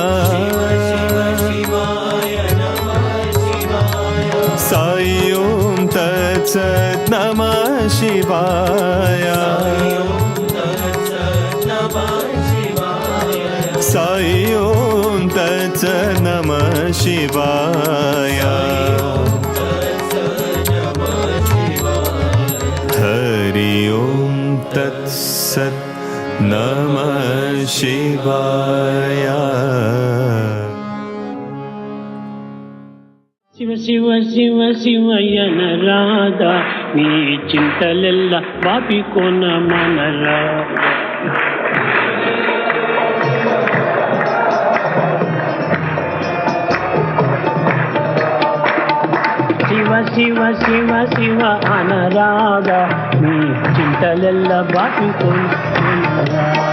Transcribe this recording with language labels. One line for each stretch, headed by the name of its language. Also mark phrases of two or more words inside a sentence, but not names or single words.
Sanskrit: साई ओम तत्सत् नमः शिवाय साई ओम तत्सत् नमः शिवाय हरि ओम तत्सत् नमः शिवाय
Telugu: శివ శివ శివ శివయ్య నరాధా నీ చింతలెల్ల బాపి కొన మనరా శివ శివ శివ శివ అనరాధా నీ చింతలెల్ల బాపి కొన మనరా